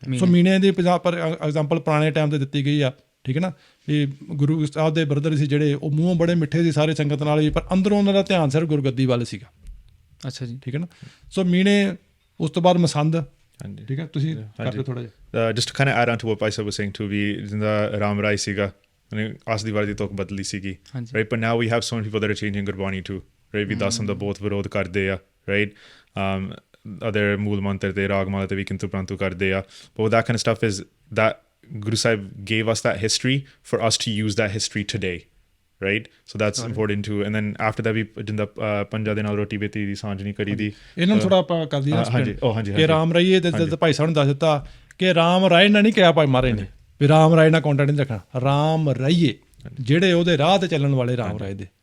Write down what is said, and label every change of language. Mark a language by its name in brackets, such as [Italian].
[Punjabi] ਸੋ ਮੀਨਿਆਂ ਦੀ ਪਰ ਐਗਜ਼ਾਮਪਲ ਪੁਰਾਣੇ ਟਾਈਮ 'ਤੇ ਦਿੱਤੀ ਗਈ ਆ। ਠੀਕ ਹੈ ਨਾ, ਇਹ ਗੁਰੂ ਸਾਹਿਬ ਦੇ ਬ੍ਰਦਰ ਸੀ ਜਿਹੜੇ, ਉਹ ਮੂੰਹੋਂ ਬੜੇ ਮਿੱਠੇ ਸੀ ਸਾਰੇ ਸੰਗਤ ਨਾਲ ਵੀ, ਪਰ ਅੰਦਰੋਂ ਉਹਨਾਂ ਦਾ ਧਿਆਨ ਸਿਰਫ ਗੁਰਗੱਦੀ ਵੱਲ ਸੀਗਾ। ਅੱਛਾ ਜੀ, ਠੀਕ ਹੈ ਨਾ। ਸੋ ਮੀਨੇ, ਉਸ ਤੋਂ ਬਾਅਦ ਮਸੰਦ। ਹਾਂਜੀ, ਠੀਕ ਹੈ, ਤੁਸੀਂ ਕਰ ਦਿਓ ਥੋੜ੍ਹਾ ਜਿਹਾ। [English] just kind of add on to what Pai Sahib was saying too, [Punjabi] ਵੀ ਜਿੱਦਾਂ ਰਾਮ ਰਾਏ ਸੀਗਾ, ਆਸ ਦੀ ਵਾਰ ਦੀ ਤੁਕ ਬਦਲੀ ਸੀਗੀ, right? [English] But now we have so many people that are changing Gurbani too, right? [Punjabi] ਵੀ ਦਾਸਾਂ ਦਾ ਬਹੁਤ ਵਿਰੋਧ ਕਰਦੇ ਆ, right? [English] other [Punjabi] ਮੂਲ ਮੰਤਰ ਤੇ ਰਾਗਮਾਲਾ ਤੇ ਵੀ ਕਿੰਤੂ ਪ੍ਰੰਤੂ ਕਰਦੇ ਆ, [English] but that kind of stuff is that Guru Sahib gave us that history for us to use that history today, right? So that's important too. And then after that [Punjabi] ਵੀ ਜਿੰਦਾ ਪੰਜਾਂ ਦੇ ਨਾਲ ਰੋਟੀ ਬੇਟੀ ਦੀ ਸਾਂਝ ਨਹੀਂ ਕਰੀ ਦੀ, ਇਹਨਾਂ ਨੂੰ ਥੋੜ੍ਹਾ ਆਪਾਂ ਕਰ ਦਈਏ ਕਿ ਰਾਮ ਰਾਈਏ ਤੇ ਭਾਈ ਸਾਹਿਬ ਨੇ ਦੱਸ ਦਿੱਤਾ ਕਿ ਰਾਮ ਰਾਏ ਨਾਲ ਨਹੀਂ ਕਿਹਾ ਭਾਈ ਮਹਾਰਾਜ ਨੇ ਵੀ ਰਾਮ ਰਾਏ ਨਾਲ ਕੰਟੈਕਟ ਨਹੀਂ ਰੱਖਣਾ, ਰਾਮ ਰਾਈਏ, ਜਿਹੜੇ ਉਹਦੇ ਰਾਹ 'ਤੇ ਚੱਲਣ ਵਾਲੇ ਰਾਮ ਰਾਏ ਦੇ।